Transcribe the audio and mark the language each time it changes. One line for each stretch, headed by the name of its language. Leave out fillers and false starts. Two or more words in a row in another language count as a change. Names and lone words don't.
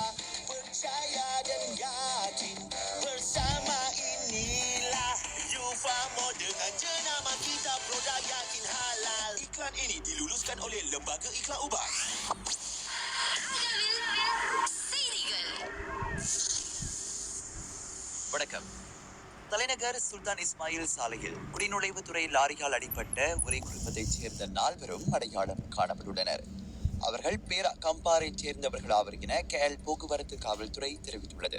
Malay: Percaya dan yakin bersama inilah Eufamol dengan jenama kita, produk yakin halal. Iklan ini diluluskan oleh Lembaga Iklan Ubat.
Tamil: வணக்கம். தலைநகர் சுல்தான் இஸ்மாயில் சாலையில் குடிநுழைவுத்துறை லாரியால் அடிபட்ட ஒரே குடும்பத்தைச் சேர்ந்த 4 அடையாளம் காணப்பட்டுள்ளனர். அவர்கள் பேரா கம்பாரைச் சேர்ந்தவர்கள் ஆவர் என கேல் போக்குவரத்து காவல்துறை தெரிவித்துள்ளது.